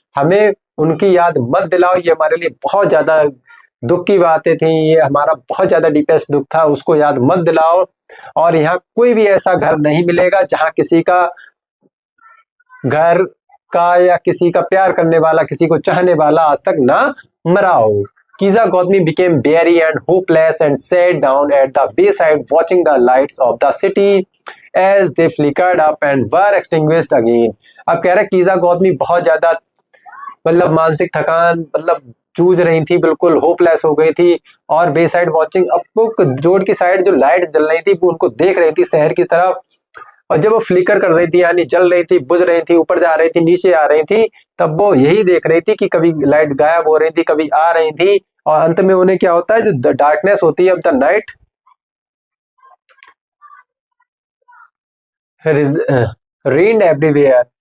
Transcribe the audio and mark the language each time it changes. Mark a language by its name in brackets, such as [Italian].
[Hindi] हमें उनकी याद मत दिलाओ, ये हमारे लिए बहुत ज्यादा दुख की बातें थी, ये हमारा बहुत ज्यादा डीपेस्ट दुख था, उसको याद मत दिलाओ। और यहाँ कोई भी ऐसा घर नहीं मिलेगा जहां किसी का घर का या किसी का प्यार करने वाला, किसी को चाहने वाला आज तक ना मरा हो। [English] Kiza Gautami became weary and hopeless and sat down at the wayside watching the lights of the city as they flickered up and were extinguished again. [Hindi] अब कह रहा है कीजा गौतमी बहुत ज्यादा मतलब मानसिक थकान, मतलब जूझ रही थी, बिल्कुल होपलेस हो गई थी, और [English] beside watching, [Hindi] अब वो रोड की साइड जो लाइट जल रही थी वो उनको देख रही थी शहर की तरफ, और जब वो फ्लिकर कर रही थी यानी जल रही थी, बुझ रही थी, ऊपर जा रही थी, नीचे आ रही थी, तब वो यही देख रही थी कि कभी लाइट गायब हो रही थी, कभी आ रही थी, और अंत में उन्हें क्या होता है, जो डार्कनेस होती है, अब [English] The night reigned everywhere.